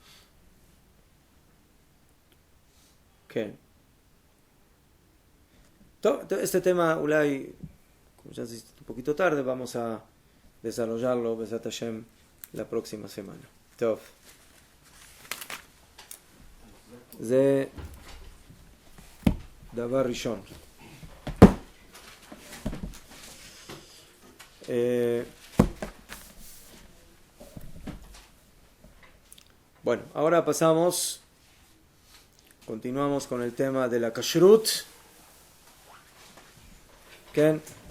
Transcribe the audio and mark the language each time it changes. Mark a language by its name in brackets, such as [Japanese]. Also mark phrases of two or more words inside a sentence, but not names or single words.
[Spanish] ¿Qué? Este tema, Ulay, como ya es un poquito tarde, vamos a desarrollarlo, [Hebrew] בעזרת השם, [Spanish] la próxima semana. [Hebrew] טוב. זה דבר ראשון. [Spanish] Bueno, ahora continuamos con el tema de la kashrut. ¿Qué?